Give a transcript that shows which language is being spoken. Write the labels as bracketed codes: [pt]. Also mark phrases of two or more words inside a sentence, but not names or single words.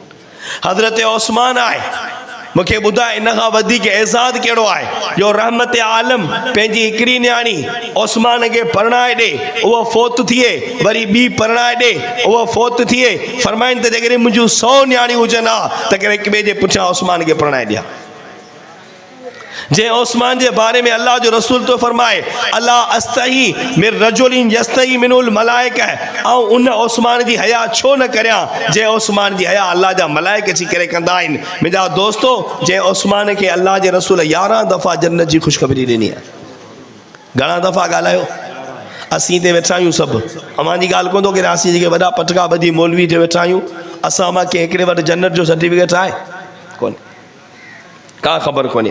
[sd] हज़रत उस्मान आहे, मूंखे ॿुधाए इन खां वधीक एज़ाद कहिड़ो आहे जो रहमत आलम पंहिंजी हिकिड़ी न्याणी उस्मान खे परणाए ॾे, उहो फोत थिए, वरी ॿी परणाए ॾे, उहो फोत थिए। फरमाइनि त जेकॾहिं मुंहिंजूं 100 न्याणियूं हुजनि हा त करे हिक ॿिए जे पुठियां उस्मान खे परणाए ॾियां। जंहिं उस्मान जे बारे में अल्लाह जो रसूल तो फरमाए [ar] ألا أستحي من رجل تستحي منه الملائكة, [sd] ऐं उन उस्मान जी हया छो न करियां जंहिं उस्मान जी हया अल्लाह जा मलाइक अची करे कंदा आहिनि। मुंहिंजा दोस्तो, जंहिं उस्मान खे अल्लाह जे रसूल 11 दफ़ा जन्नत जी ख़ुशख़बरी ॾिनी आहे। घणा दफ़ा ॻाल्हायो? असीं ते वेठा आहियूं सभु, अमांजी ॻाल्हि कोन थो करे, असीं जेके वॾा पटका ॿधी मौलवी ते वेठा आहियूं, असां मां कंहिं हिकिड़े वटि जन्नत जो सर्टिफिकेट आहे कोन, का ख़बर कोन्हे।